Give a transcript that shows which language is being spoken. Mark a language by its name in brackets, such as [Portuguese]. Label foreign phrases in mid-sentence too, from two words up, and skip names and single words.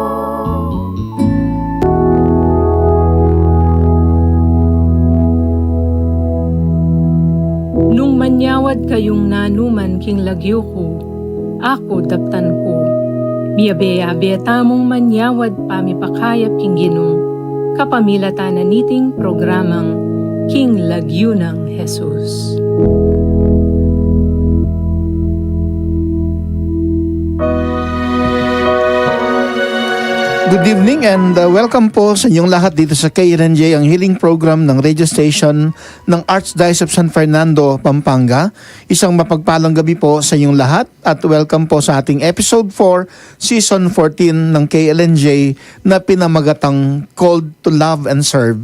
[Pampanga] Nung manyawad kayong nanuman king lagyo ko, ako daptan ko. Biyabeya tamong manyawad pamipakayap king ginong, kapamilatan na niting programang King Lagyo ng Jesus. [English] Good evening and welcome [Filipino] po sa inyong lahat dito sa KLNJ, ang [English] healing program [Filipino] ng [English] radio station [Filipino] ng Archdiocese of San Fernando, Pampanga. Isang mapagpalang gabi po sa inyong lahat at welcome po sa ating [English] episode 4, season 14 [Filipino] ng KLNJ na pinamagatang Called to Love and Serve.